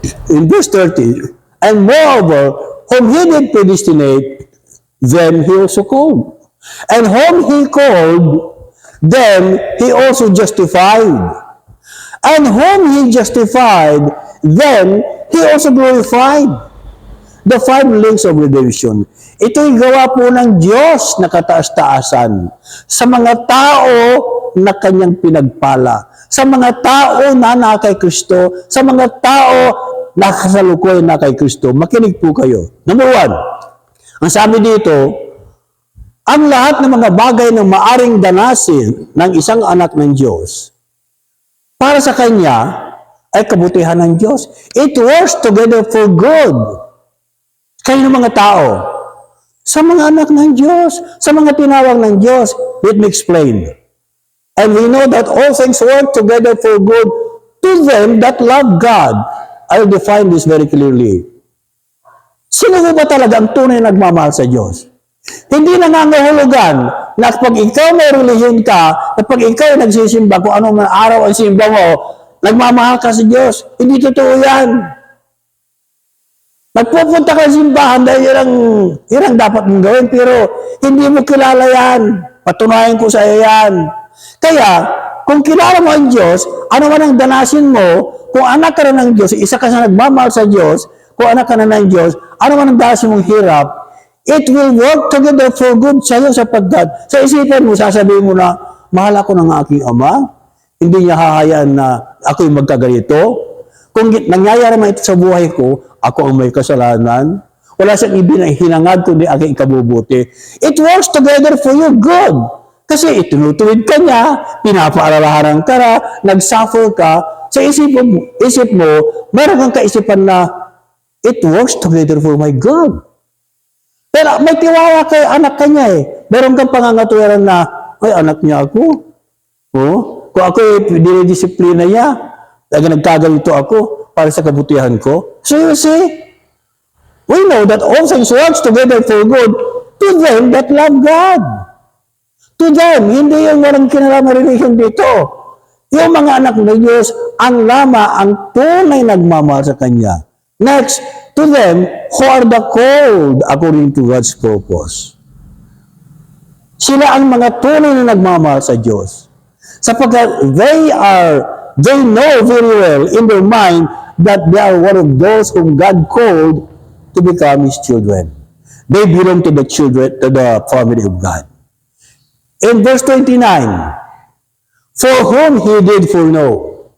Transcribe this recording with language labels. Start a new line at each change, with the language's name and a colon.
English: In verse 30, and moreover, whom He did predestinate, them He also called. And whom He called, them He also justified. And whom He justified, them He also glorified. The 5 links of redemption.
Filipino: Ito'y gawa po ng Diyos na kataas-taasan sa mga tao na Kanyang pinagpala. Sa mga tao na kay Kristo, sa mga tao na kasalukuyan na kay Kristo. Makinig po kayo. Number 1, ang sabi dito, ang lahat ng mga bagay na maaring danasin ng isang anak ng Diyos, para sa Kanya, ay kabutihan ng Diyos.
English: It works together for good.
Filipino: Kayo ng mga tao, sa mga anak ng Diyos, sa mga tinawag ng Diyos.
English: Let me explain. And we know that all things work together for good to them that love God. I'll define this very clearly.
Filipino: Sino ba talaga ang tunay na nagmamahal sa Diyos? Hindi nangangahulugan na kapag ikaw may relihiyon ka, kapag ikaw nagsisimba, kung anong man araw ang simba mo, nagmamahal ka sa Diyos. Hindi totoo yan. Nagpupunta ka sa simbahan dahil yun ang dapat mong gawin, pero hindi mo kilala yan. Patunayan ko sa iyo yan. Kaya, kung kilala mo ang Diyos, ano man ang danasin mo, kung anak ka na ng Diyos, isa ka sa nagmamahal sa Diyos, kung anak ka na ng Diyos, ano man ang danasin mong hirap,
English: it will work together for good
Filipino: sa iyo sapagkat sa isipan mo, sasabihin mo na, mahal ako ng aking ama, hindi niya hahayaan na ako'y magkaganito. Kung nangyayari man ito sa buhay ko, ako ang may kasalanan. Wala siyang hinangad kundi aking ikabubuti.
English: It works together for your good.
Filipino: Kasi itinutuwid ka niya, pinapaalalahanan ka na, nag-suffer ka, sa isip mo, meron kang kaisipan na,
English: it works together for my good.
Filipino: Pero may tiwala kay anak ka niya Meron kang pangangatuwiran na, ay anak niya ako. Kung ako dinidisiplina niya, nagkagalito ako para sa kabutihan ko.
English: So you see, we know that all things work together for good to them that love God. To them,
Filipino: hindi yung walang kinalaman religion dito. Yung mga anak ng Diyos, ang lama, ang tunay nagmamahal sa Kanya.
English: Next, to them who are the called according to God's purpose.
Filipino: Sila ang mga tunay na nagmamahal sa Diyos.
English: Sapagkat they know very well in their mind that they are one of those whom God called to become His children. They belong to the children, to the family of God. In verse 29, for whom He did foreknow.